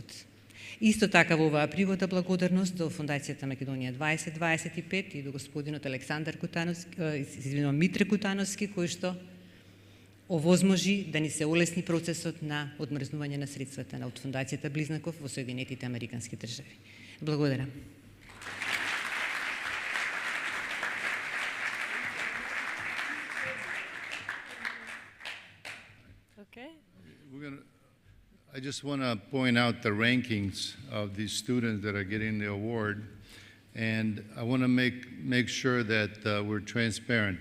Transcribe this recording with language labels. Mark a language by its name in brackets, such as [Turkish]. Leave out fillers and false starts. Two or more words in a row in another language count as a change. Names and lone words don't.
[Macedonian] Исто така во оваа пригода благодарност до Фондацијата Македонија2025 и до господинот Митре Кутановски, кој што овозможи да ни се олесни процесот на одмрзнување на средствата од Фондацијата Близнаков во Соединетите Американски држави. Благодарам. [English] Okay. I just want to point out the rankings of these students that are getting the award, and I want to make sure that we're transparent.